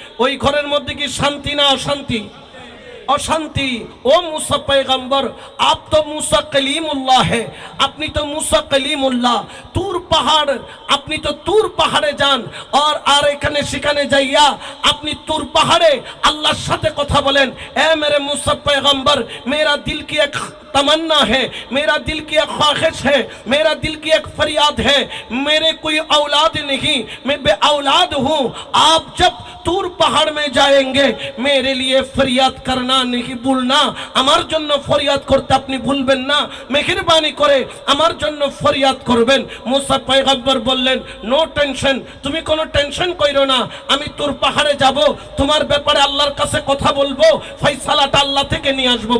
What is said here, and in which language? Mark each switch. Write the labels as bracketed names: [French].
[Bangla] ওই ঘরের মধ্যে কি শান্তি না অশান্তি? অশান্তি। ও মুসা पैगंबर, [Hindi] आप तो मूसा कलीमुल्लाह है, [Bangla] আপনি তো মুসা কলিমুল্লাহ। তুর পাহাড়, আপনি তো তুর পাহাড়ে যান আর এখানে সেখানে যাইয়া আপনি তুর পাহাড়ে আল্লাহর সাথে কথা বলেন। [Hindi] এ মেরে মুসা पैगंबर, मेरा दिल की एक तमन्ना है, मेरा दिल की एक ख्वाहिश है, मेरा दिल की एक फरियाद है, मेरे कोई औलाद नहीं, मैं बे औलाद हूँ। आप जब तूर पहाड़ में जाएंगे मेरे लिए फरियाद करना नहीं भूलना, [Bangla] আমার জন্য ফরিয়াদ করতে আপনি ভুলবেন না, মেহেরবানি করে আমার জন্য ফরিয়াদ করবেন। মুসা পয়গম্বর বললেন নো টেনশন, তুমি কোনো টেনশন কইরো না, আমি তুর পাহাড়ে যাব, তোমার ব্যাপারে আল্লাহর কাছে কথা বলবো, ফয়সালাটা আল্লাহ থেকে নিয়ে আসবো।